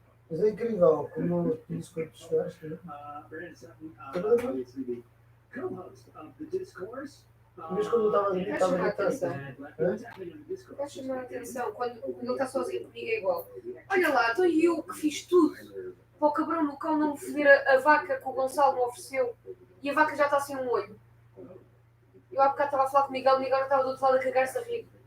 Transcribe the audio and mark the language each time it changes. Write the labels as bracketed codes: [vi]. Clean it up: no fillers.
[pt] Mas é incrível como disse quando tu chegaste, né? [en] Brandon Sutton, obviously the co-host of the Discourse. [pt] Mas quando eu estava Vai chamar a atenção. [en] What's happening on the Discourse? [pt] Vai chamar a atenção quando ele está sozinho comigo é igual. Olha lá, estou eu que fiz tudo para o cabrão no cão não me foder a vaca que o Gonçalo me ofereceu e a vaca já está sem um olho. Eu há bocado estava a falar com o Miguel já estava do outro lado a cagar-se a rir.